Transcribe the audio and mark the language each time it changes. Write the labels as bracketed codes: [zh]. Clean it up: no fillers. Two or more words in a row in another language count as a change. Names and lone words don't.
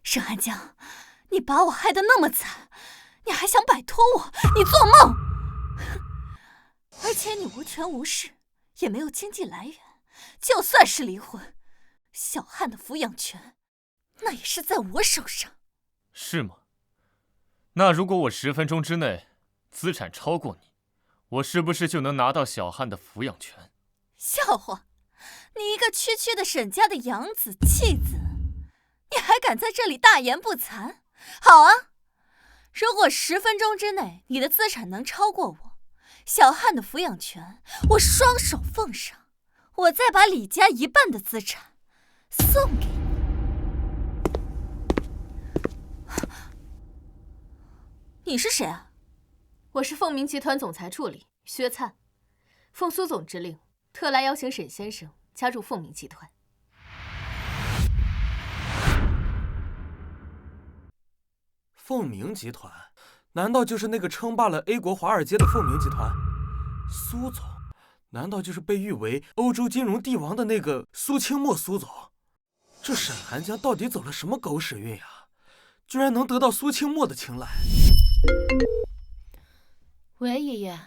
[zh] 沈寒江，你把我害得那么慘，你还想摆脱我？你做夢！而且你无权无势，也没有经济来源，就算是离婚，小汉的抚養权，那也是在我手上。是吗？那如果我10 分鐘之內資產超過你，我是不是就能拿到小漢的撫養權？笑話！你一個區區的沈家的養子棄子，你還敢在這裡大言不慚？好啊，如果10分鐘之內你的資產能超過我，小漢的撫養權我雙手奉上，我再把李家1半的資產送給你。你是誰啊？我是凤鸣集團總裁助理薛粲，奉蘇總之令，特來邀請沈先生加入鳳鸣集团。凤鸣集团？难道就是那個稱霸了 A 國華爾街的鳳鳴集團？蘇總，難道就是被譽為歐洲金融帝王的那個蘇清墨蘇總？這沈寒江到底走了什麼狗屎運呀？居然能得到蘇清墨的青睞。喂，爺爺。